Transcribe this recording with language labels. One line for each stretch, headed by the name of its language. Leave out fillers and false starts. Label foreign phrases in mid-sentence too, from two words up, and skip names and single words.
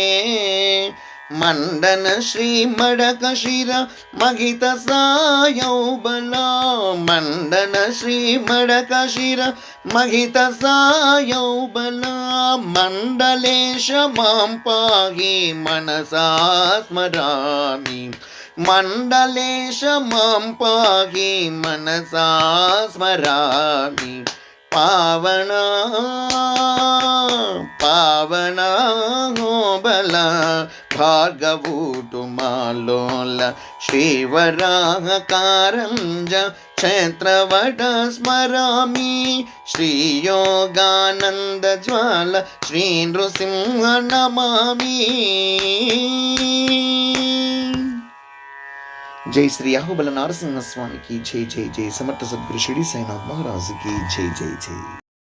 Sanskrit: మండన శ్రీ మడక శిర మహిత సాయౌబల మండన శ్రీ మడక శిర మహిత సాయౌబల మండలేశ మాం పాహి మనసా స్మరామి. మండలేశ మాం పాహి మనసా స్మరామి. ಪಾವನ ಪಾವನ ಬಲ ಭಾರ್ಗವೂಟು ಮಾಲೋಲ ಶ್ರೀವರಾಹ ಕಾರಂಜ ಕ್ಷೇತ್ರವಡ ಸ್ಮರಾಮಿ ಶ್ರೀಯೋಗಾನಂದ ಜ್ವಾಲ ಶ್ರೀ ನೃಸಿಂಹ ನಮಾಮಿ.
Hindi: जय श्री अहोबल नारसिंह स्वामी की जय जय जय. समर्थ सद्गुरु शिरडी साईनाथ महाराज की जय जय जय.